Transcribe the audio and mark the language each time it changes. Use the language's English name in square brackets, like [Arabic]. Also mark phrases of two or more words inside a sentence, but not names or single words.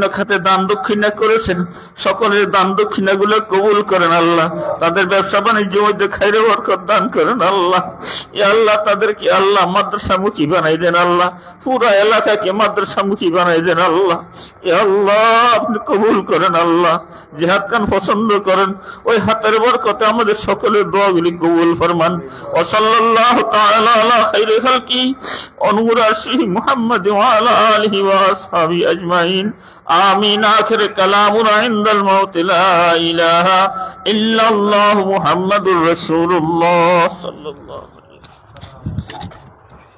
[Bangla] খাতে দান দক্ষিণা করেছেন সকলের দান দক্ষিণাগুলো কবুল করেন আল্লাহ তাদের ব্যবসা বাণিজ্যের মধ্যে খায়রে বরকত দান করেন আল্লাহ ইয়া আল্লাহ তাদেরকে আল্লাহ মাদ্রাসামুখী বানাই দেন আল্লাহ পুরা এলাকাকে মাদ্রাসামুখী বানাই দেন আল্লাহ ইয়া আল্লাহ আপনি কবুল করেন আল্লাহ যে হাত কান পছন্দ করেন ওই হাতের বরকতে আমাদের সকলের দোয়াগুলি কবুল ফরমান [Arabic] وصلى الله تعالى على خير خلقه نور عرشه محمد وعلى آله وأصحابه أجمعين آمين آخر كلامنا عند الموت لا إله إلا الله. إلا الله محمد رسول الله صلى الله عليه وسلم. إلا الله محمد رسول الله صلى الله عليه وسلم. إلا الله محمد رسول الله صلى الله عليه وسلم.